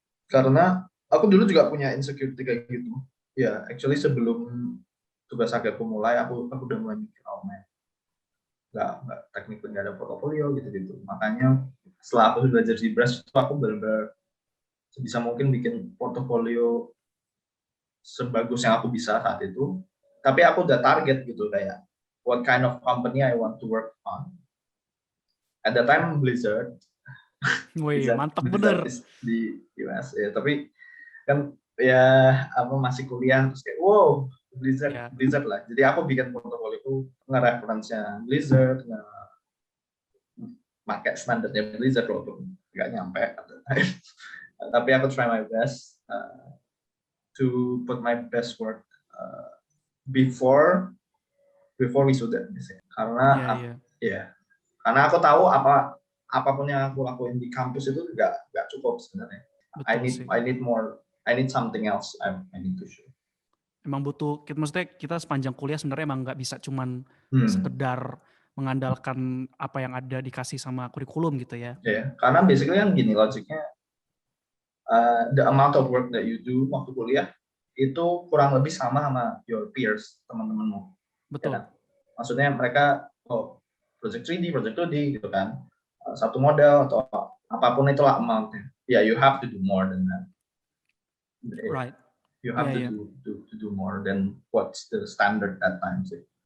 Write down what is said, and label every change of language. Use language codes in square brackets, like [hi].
[id] Karena aku dulu juga punya insecurity kayak gitu. Ya, actually sebelum tugas akhirku mulai, aku udah mulai mikir, [en] oh man, [id] nggak teknik nggak ada portofolio gitu. Makanya setelah aku belajar di Brush, aku benar-benar sebisa mungkin bikin portofolio sebagus yang aku bisa saat itu. Tapi aku udah target gitu, kayak [en] what kind of company I want to work on. At the time Blizzard. [id] Wih, mantap bener. Di US ya, tapi kan ya apa masih kuliah terus kayak wow Blizzard lah. Jadi aku bikin portofolio nge-reference-nya Blizzard, pakai standarnya Blizzard walaupun nggak nyampe. Tapi aku [en] try my best to put my best work before [id] wisuda karena karena aku tahu apapun yang aku lakuin di kampus itu nggak cukup sebenarnya. [en] I need something else I need to show. [id] Emang butuh, maksudnya kita sepanjang kuliah sebenarnya emang nggak bisa cuman sekedar mengandalkan apa yang ada dikasih sama kurikulum gitu ya. Karena basically kan gini logiknya, [en] the amount of work that you do [id] waktu kuliah itu kurang lebih sama [en] your peers, [id] teman-temanmu. Betul. Ya kan? Maksudnya mereka project 3D, project 2D gitu kan. Satu model atau apapun itulah amount-nya. [en] You have to do more than that. Right. You have to do more than what's the standard that time sih.